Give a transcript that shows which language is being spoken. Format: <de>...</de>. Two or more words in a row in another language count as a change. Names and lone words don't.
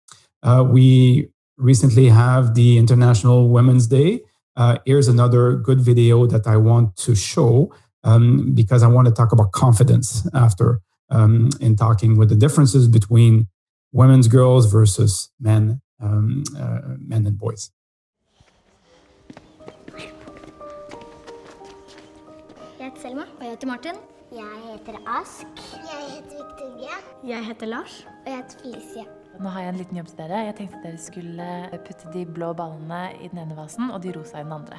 <en>We recently have the International Women's Day. Here's another good video that I want to show because I want to talk about confidence after in talking with the differences between women's girls versus men and boys.</en> <no>Jeg heter Selma. Og jeg heter Martin. Jeg heter Ask. Jeg heter Victoria. Jeg heter Lars. Og jeg heter Felicia. Nå har jeg en liten jobb til dere. Jeg tenkte at dere skulle putte de blå ballene i den ene vasen og de rosa i den andre.</no>